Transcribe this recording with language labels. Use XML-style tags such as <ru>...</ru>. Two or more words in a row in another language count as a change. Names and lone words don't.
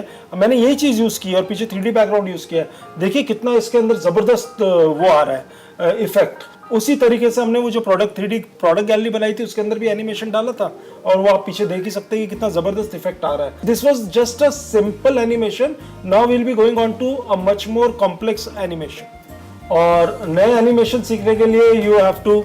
<hi>मैंने यही चीज यूज की है और पीछे 3D बैकग्राउंड यूज किया है। देखिए कितना इसके अंदर जबरदस्त वो आ रहा है इफेक्ट। उसी तरीके से हमने वो जो 3D</hi> <en>product gallery</en> <hi>बनाई थी उसके अंदर भी एनिमेशन डाला था, और वो आप पीछे देख ही सकते हैं कि कितना जबरदस्त इफेक्ट आ रहा है।</hi> <en>this was just a simple animation, now will be going on to a much more complex animation.</en> <hi>और नए एनिमेशन सीखने के लिए</hi> <en>you have to</en>